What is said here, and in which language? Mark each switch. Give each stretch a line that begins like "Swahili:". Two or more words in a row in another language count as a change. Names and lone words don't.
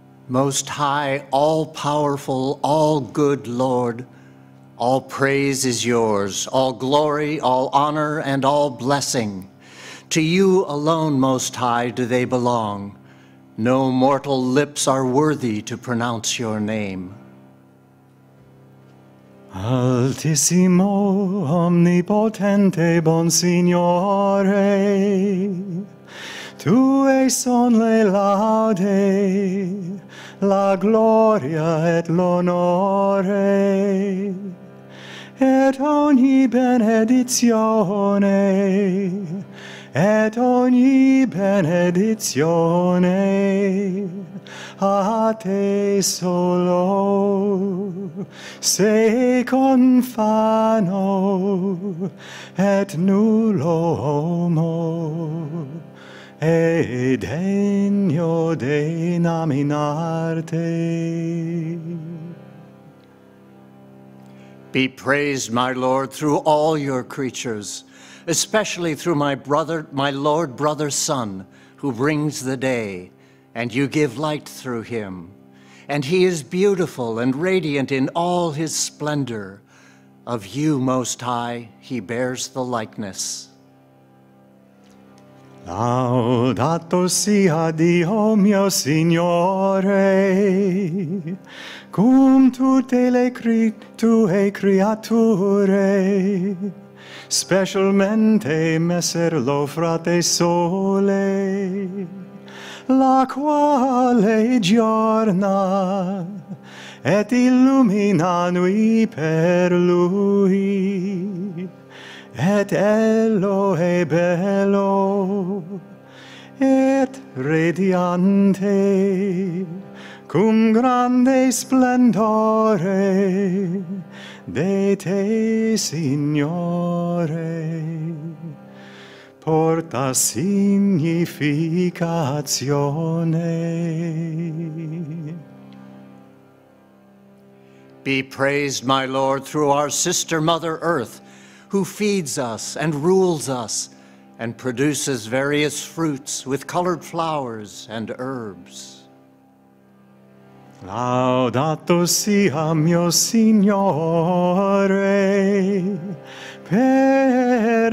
English: Most high, all-powerful, all-good Lord, all praise is yours, all glory, all honor, and all blessing. To you alone, Most High, do they belong. No mortal lips are worthy to pronounce your name.
Italian: Altissimo, omnipotente, bon Signore, tue son le laude, la gloria et l'onore, et ogni benedizione, et ogni benedizione a te solo se confano et nullo homo e degno de nominarte.
English: Be praised, my Lord, through all your creatures, especially through my Lord, brother, son, who brings the day, and you give light through him. And he is beautiful and radiant in all his splendor. Of you, Most High, he bears the likeness.
Italian: Laudato sia Dio mio Signore, cum tutte le tue creature, specialmente messer lo frate sole, la quale giorna et illumina nui per lui, et ello è bello, et radiante, cum grande splendore de te, Signore, porta significazione.
English: Be praised, my Lord, through our sister Mother Earth, who feeds us and rules us and produces various fruits with colored flowers and herbs.
Italian: Laudato sia mio Signore per